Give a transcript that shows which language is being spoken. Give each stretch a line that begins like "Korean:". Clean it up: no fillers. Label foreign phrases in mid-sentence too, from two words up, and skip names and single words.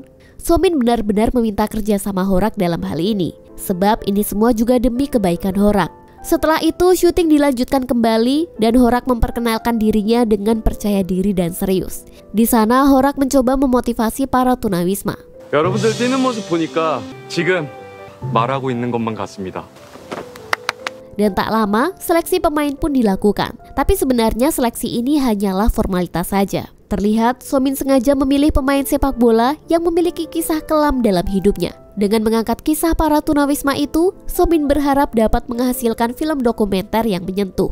Indonesian: Somin benar-benar meminta kerja sama Horak dalam hal ini, sebab ini semua juga demi kebaikan Horak. Setelah itu syuting dilanjutkan kembali dan Horak memperkenalkan dirinya dengan percaya diri dan serius. Di sana Horak mencoba memotivasi para tunawisma.
Korean: 여러분들 뛰는 모습 보니까 지금 말하고 있는 것만 같습니다.
Indonesian: Dan tak lama, seleksi pemain pun dilakukan. Tapi sebenarnya seleksi ini hanyalah formalitas saja. Terlihat Somin sengaja memilih pemain sepak bola yang memiliki kisah kelam dalam hidupnya. Dengan mengangkat kisah para tunawisma itu, Somin berharap dapat menghasilkan film dokumenter yang menyentuh.